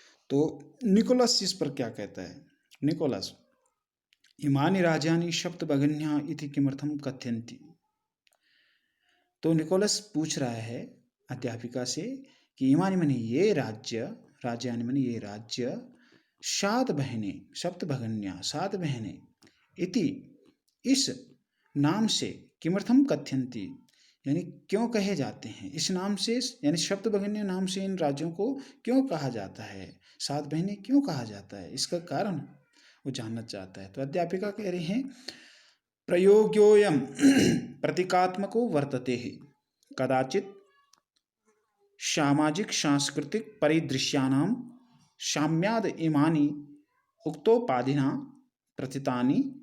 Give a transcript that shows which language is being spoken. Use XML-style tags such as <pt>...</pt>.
<hi>तो निकोलस इस पर क्या कहता है?</hi> <sa>निकोलस, इमानि राज्यानि सप्तभगिन्या इति किमर्थम कथयन्ति।</sa> <hi>तो निकोलस पूछ रहा है अध्यापिका से कि इमानि माने ये राज्य, राज्यानि माने ये राज्य, 7 बहनें, सप्तभगिन्या 7 बहनें, इति इस नाम से,</hi> <sa>किमर्थम कथयन्ति</sa> <hi>यानी क्यों कहे जाते हैं, इस नाम से यानी सप्तभगिन्या नाम से इन राज्यों को क्यों कहा जाता है, 7 बहनें क्यों कहा जाता है, इसका कारण वो जानना चाहता है। तो अध्यापिका कह रही हैं</hi> <sa>प्रयोग्योऽयं प्रतीकात्मको वर्तते हि, कदाचित् सामाजिक सांस्कृतिक परिदृश्यानां साम्याद इमानि उक्तोपाधिना प्रथितानि।</sa>